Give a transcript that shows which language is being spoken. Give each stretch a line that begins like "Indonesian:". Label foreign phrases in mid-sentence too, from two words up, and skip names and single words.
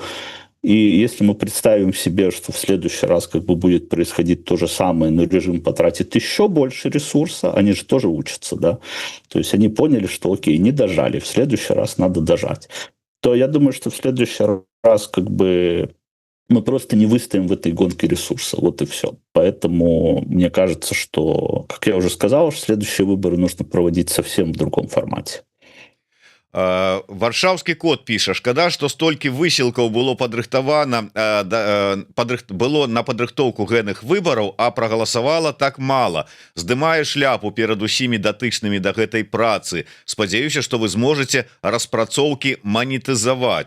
Russian: И если мы представим себе, что в следующий раз как бы будет происходить то же самое, но режим потратит еще больше ресурса, они же тоже учатся, да, то есть они поняли, что окей, не дожали, в следующий раз надо дожать, то я думаю, что в следующий раз как бы мы просто не выстоим в этой гонке ресурса, вот и все. Поэтому мне кажется, что, как я уже сказал, следующие выборы нужно проводить совсем в другом формате.
Belarusian: Варшаўскі кот піша: шкада, што столькі высілкаў было падрыхтавана было на падрыхтоўку гэных выбараў, а прагаласавала так мала. Здымае шляпу перад усімі датычнымі да гэтай працы. Спадзяюся, што вы зможаце распрацоўкі манетызаваць.